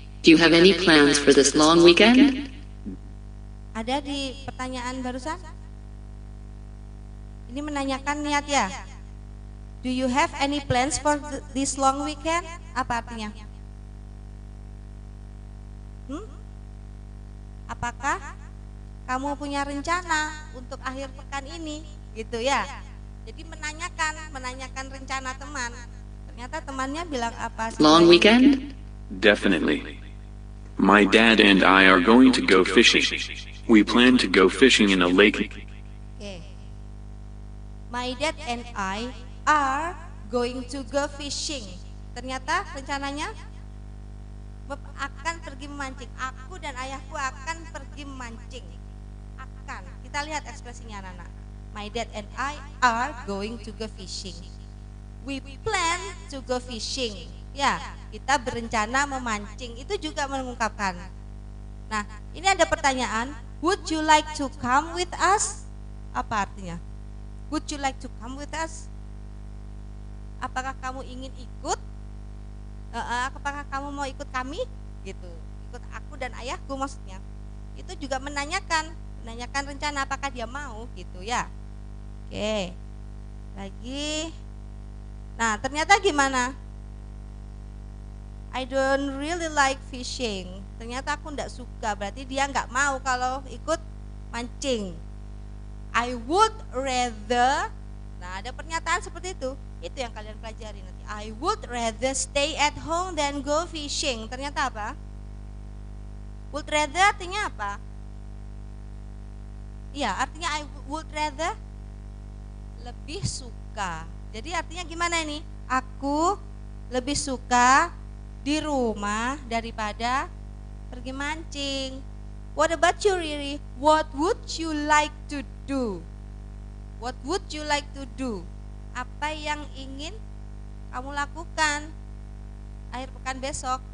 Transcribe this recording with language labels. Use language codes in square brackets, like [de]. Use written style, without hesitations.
[en] Do you have any plans for this long weekend? [id] Ada di pertanyaan barusan? Ini menanyakan niat ya. [en] Do you have any plans for this long weekend? [id] Apa artinya? Apakah kamu punya rencana untuk akhir pekan ini? Gitu ya. Jadi menanyakan rencana teman. Ternyata temannya bilang apa? [en] Long weekend? Definitely. My dad and I are going to go fishing. We plan to go fishing in a lake. Okay. My dad and I are going to go fishing. [id] Ternyata rencananya akan pergi memancing. Aku dan ayahku akan pergi memancing. Akan. Kita lihat ekspresinya Nana. [en] My dad and I are going to go fishing. We plan to go fishing. [id] Ya, kita berencana memancing. Itu juga mengungkapkan. Nah, ini ada pertanyaan. [en] Would you like to come with us? [id] Apa artinya? [en] Would you like to come with us? [id] Apakah kamu ingin ikut? Apakah kamu mau ikut kami? Gitu. Ikut aku dan ayahku maksudnya. Itu juga menanyakan rencana apakah dia mau gitu ya. Oke. Lagi. Nah, ternyata gimana? [en] I don't really like fishing. [id] Ternyata aku enggak suka, berarti dia enggak mau kalau ikut mancing. [en] I would rather. [id] Nah, ada pernyataan seperti itu. Itu yang kalian pelajari nanti. [en] I would rather stay at home than go fishing. [id] Ternyata apa? [en] Would rather [id] artinya apa? Iya, artinya [en] I would rather [id] lebih suka. Jadi artinya gimana ini? Aku lebih suka di rumah daripada pergi mancing. [en] What about you, Riri? What would you like to do? What would you like to do? [id] Apa yang ingin kamu lakukan akhir pekan besok?